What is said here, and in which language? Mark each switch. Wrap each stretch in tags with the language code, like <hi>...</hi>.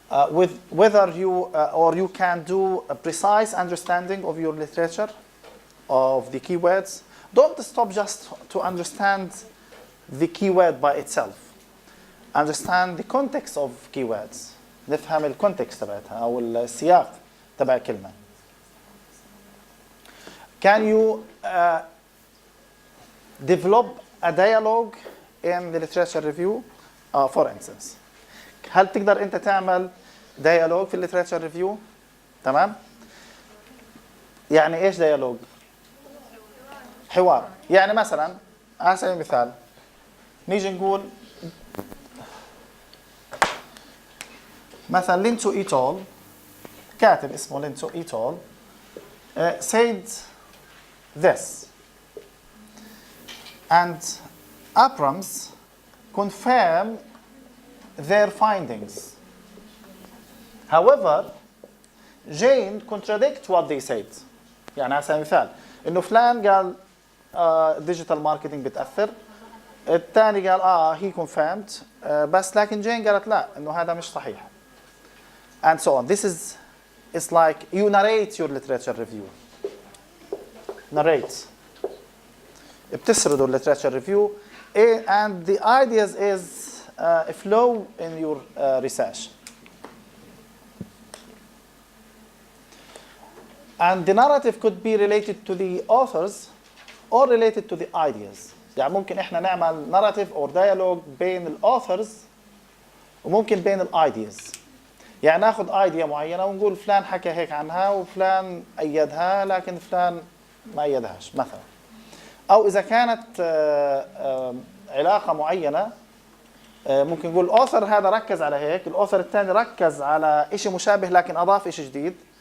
<en>With whether you or you can do a precise understanding of your literature, of the keywords. Don't stop just to understand the keyword by itself. Understand the context of keywords.</en> <ar>نفهم الكونتكست تبعتها أو السياق تبع كلمة.</ar> <en>Can you develop a dialogue in the literature review? For instance,</en> <ar>هل تقدر أنت تعمل dialogue في literature review؟ تمام؟ يعني إيش dialogue؟ حوار. يعني مثلا على سبيل المثال نيجي نقول مثلا لينتو إيتول كاتب اسمه لينتو إيتول</ar> <en>said this and Abrams confirm their findings. However, Jane contradict what they said.</en> <ar>يعني على سبيل المثال إنه فلان قال digital marketing بتأثر، الثاني قال</ar> <en>he confirmed</en> <ar>بس لكن جين قالت لا إنه هذا مش صحيح.</ar> <en>And so on. This is it's like you narrate your literature review. Narrate.</en> <ar>بتسردوا</ar> <en>literature review and the ideas is a flow in your research. And the narrative could be related to the authors or related to the ideas.</en> <ar>يعني ممكن احنا نعمل</ar> <en>narrative or dialogue</en> <ar>بين الauthors وممكن بين ideas. يعني ناخذ idea معينة ونقول فلان حكى هيك عنها وفلان أيدها لكن فلان ما أيدهاش مثلا. أو إذا كانت علاقة معينة ممكن نقول الauthor هذا ركز على هيك، الauthor الثاني ركز على شيء مشابه لكن أضاف شيء جديد.</ar>